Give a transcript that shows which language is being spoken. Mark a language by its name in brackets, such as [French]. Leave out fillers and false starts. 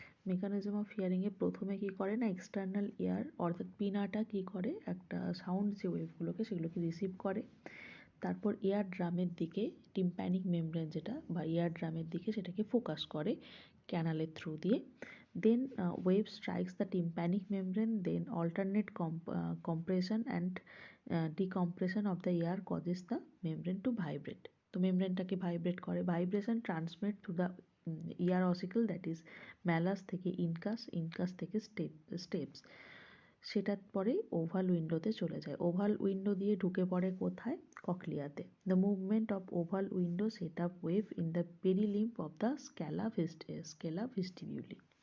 [Bangla] Mechanism of হিয়ারিংয়ে প্রথমে কি করে না এক্সটার্নাল ইয়ার অর্থাৎ পিনাটা কি করে একটা সাউন্ড যে ওয়েভগুলোকে সেগুলোকে রিসিভ করে, তারপর এয়ার ড্রামের দিকে টিম্প্যানিক মেমব্রেন যেটা বা এয়ার ড্রামের দিকে সেটাকে ফোকাস করে ক্যানালের থ্রু দিয়ে। [English] Then wave strikes the tympanic membrane, then alternate compression and decompression of the air causes the membrane to vibrate. তো মেমব্রেনটাকে vibrate করে, vibration transmit to the ear ossicle, that is malleus থেকে incus থেকে stapes, [Bangla] সেটার পরে [English] oval উইন্ডোতে [Bangla] চলে যায়। ওভাল উইন্ডো দিয়ে ঢুকে পড়ে কোথায়, ককলিয়াতে। [English] The movement of oval window set up wave in the perilymph of the scala vestibuli.